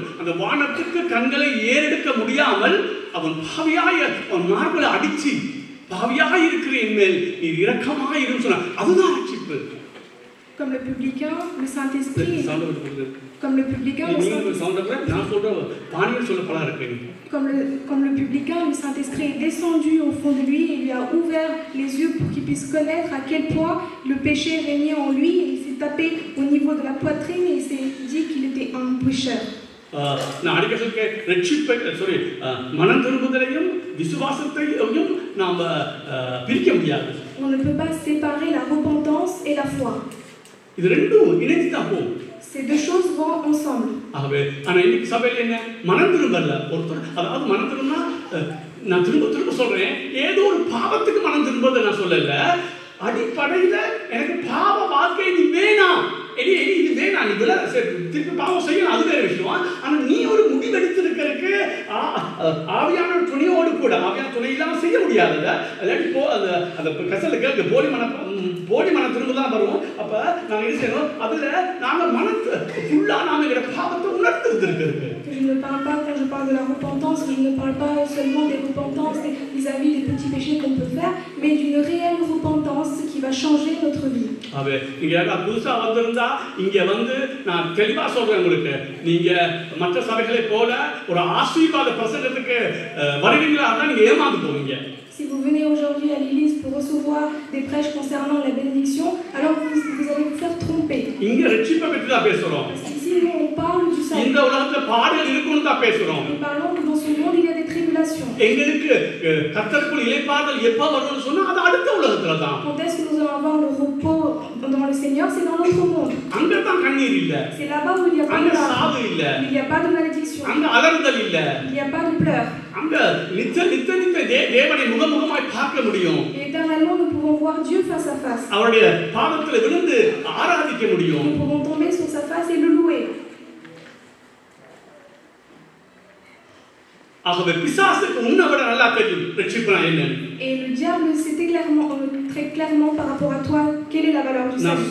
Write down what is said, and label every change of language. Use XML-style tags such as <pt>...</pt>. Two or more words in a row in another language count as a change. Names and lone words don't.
<ta>அந்த வானத்துக்கு கண்களை ஏறெடுக்க முடியாமல் அவன் பாவியாய அவன் மார்பலை அடிச்சு பாவியாய் இருக்கிறேன் மேல் நீ இரக்கமாய் இருந்து சொன்னான். அதுதான் ரட்சிப்பு.</ta> <fr>Comme le publicain, le Saint-Esprit. Comme le publicain, le publicain, le Saint-Esprit est descendu au fond de lui et lui a ouvert les yeux pour qu'il puisse connaître à quel point le péché régnait en lui. Et il s'est tapé au niveau de la poitrine et il s'est dit qu'il était un pécheur.</fr> <ta>மனம் திரும்புதலையும் விசுவாசத்தையும் நாம் பிரிக்க முடியாது.</ta> <fr>On ne peut pas séparer la repentance et la foi.</fr> <ta>இது ரெண்டும் இணைந்து தான் போகும்.</ta> <fr>Ces deux choses vont ensemble.</fr> <ta>ஆகவே ஆனா இன்னைக்கு சபையில என்ன மனம் திரும்பல ஒருத்தர், அதாவது மனம் திரும்பினா நான் திரும்ப சொல்றேன், ஏதோ ஒரு பாவத்துக்கு மனம் திரும்புவதை நான் சொல்லல, அடிப்படையில எனக்கு பாவ வாழ்க்கை நீ வேணாம், இது வேணாம், நீ விட திருப்பி பாவம் செய்யணும், அது வேற விஷயம். ஆனா நீ ஒரு முடிவெடுத்திருக்கிறதுக்கு ஆவியான துணையோடு கூட, ஆவியான துணை இல்லாம செய்ய முடியாத அந்த கசலுக்கு போலி மனம் திரும்பதான் வருவோம். அப்ப நாங்க என்ன செய்யணும், அதுல நாங்க மனத்தை ஃபுல்லா நாம பாவத்தை உணர்ந்து இருக்கிறது.</ta> <fr>Je ne parle pas, quand je parle de la repentance, je ne parle pas seulement des repentances vis-à-vis des petits péchés qu'on peut faire, mais d'une réelle repentance qui va changer notre vie.</fr> <ta>இங்க புதுசா வந்திருந்தா இங்க வந்து நான் தெளிவா சொல்றேன் உங்களுக்கு, நீங்க மற்ற சபைகளை போல ஒரு ஆசீர்வாத பிரசங்கத்துக்கு வருவீங்களா தான் நீங்க ஏமாந்து போவீங்க.</ta> <fr>Si vous venez aujourd'hui à l'église pour recevoir des prêches concernant la bénédiction, alors vous allez vous faire tromper.</fr> <ta>இங்க ரட்சிப்பை பற்றி தான் பேசுறோம்.</ta> <fr>Parce qu'ici nous on parle du salut.</fr> <ta>இந்த உலகத்துல பாடுகள் இருக்குன்னு தான் பேசுறோம்.</ta> <fr>Nous parlons que dans ce monde il y a des tribulations.</fr> <ta>எங்களுக்கு கர்த்தருக்குள் இளைப்பாறுதல் எப்ப வரும்னு சொன்னா அது அடுத்த உலகத்துல தான்.</ta> <fr>Quand est-ce que nous allons avoir le repos dans le Seigneur? C'est dans l'autre monde.</fr> <ta>அங்க தான் கண்ணீர் இல்ல.</ta> <fr>C'est là-bas où il n'y a pas de</fr> <ta>சாவு இல்ல.</ta> <fr>Il n'y a pas de malédiction.</fr> <ta>அங்க அலறுதல் இல்ல.</ta> <fr>Il n'y a pas de pleurs.</fr> <ta>அங்க நித்திய தேவனை முகமுகமாய் பார்க்க முடியும்.</ta> <fr>Éternellement nous pouvons voir Dieu face à face.</fr> <ta>அவருடைய பாதத்துல விழுந்து ஆராதிக்க முடியும்.</ta> <fr>Nous pouvons tomber sur sa face et le louer.</fr> <ta>ஆகவே பிசாசுக்கு உன்னை விட நல்லா தெரியும் ரட்சிப்புனா என்னன்னு.</ta> <fr>Et le diable sait très clairement par rapport à toi quelle est la valeur du salut.</fr>